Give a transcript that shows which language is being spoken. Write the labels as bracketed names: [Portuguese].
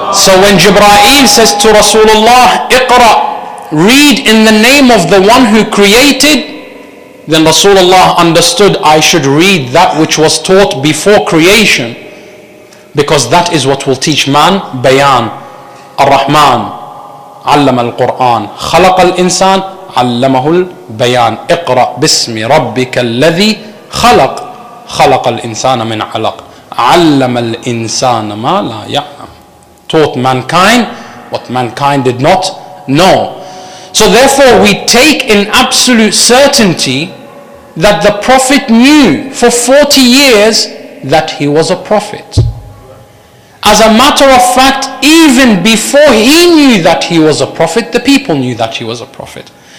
[English] So when Jibreel says to Rasulullah, Iqra, read in the name of the one who created, then Rasulullah understood I should read that which was taught before creation, because that is what will teach man bayan. [Arabic] Ar-Rahman علم القرآن خلق الإنسان علمه البيان اقرأ باسم ربك الذي خلق الإنسان من علق علم الإنسان ما لا يعلم. [English] Taught mankind what mankind did not know. So therefore we take in absolute certainty that the Prophet knew for 40 years that he was a prophet. As a matter of fact, even before he knew that he was a prophet, the people knew that he was a prophet.